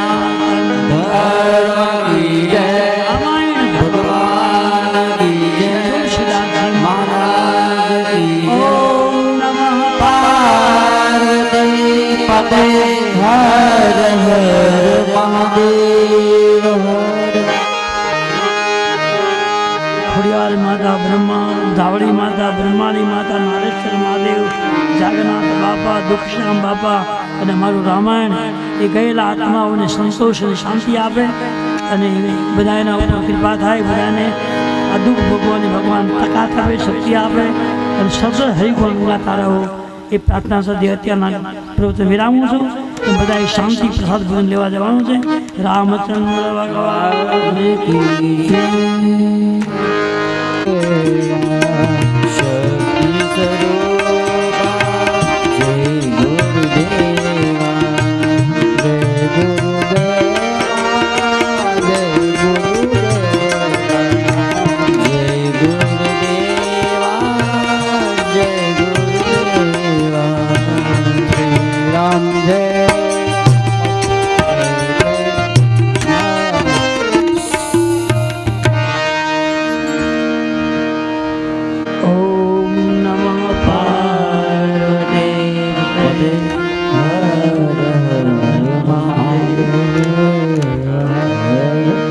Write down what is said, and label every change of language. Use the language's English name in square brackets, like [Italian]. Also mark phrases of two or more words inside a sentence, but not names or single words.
[Hindi] धर्म की जय भगवान की जय महाराज की जय पार्वती पते हर हर महादेव [Gujarati] ખોડિયાર માતા બ્રહ્મા ધાવડી માતા બ્રહ્માણી માતા નારેશ્વર મહાદેવ જાગન્નાથ બાપા દુઃખશ્યામ બાપા અને મારું રામાયણ એ ગયેલા આત્માઓને સંતોષ અને શાંતિ આપે અને બધા એના ઉપર કૃપા થાય બધાને આ દુઃખ ભોગવવાની ભગવાન તાકાત આપે શક્તિ આપે અને સતત હરિગુણ ગાતા રહો એ પ્રાર્થના સાથે અત્યારના પ્રવૃત્તિ વિરામું છું બધા શાંતિ પ્રસાદ ભોજન લેવા જવાનું છે રામચંદ્ર ભગવાન [Hindi] की जय शक्ति स्वरूपा जय गुरुदेवा जय गुरुदेवा जय गुरुदेवा जय गुरुदेवा जय गुरुदेवा श्री राम जय ओम नमः पार्वती पते हर हर महादेव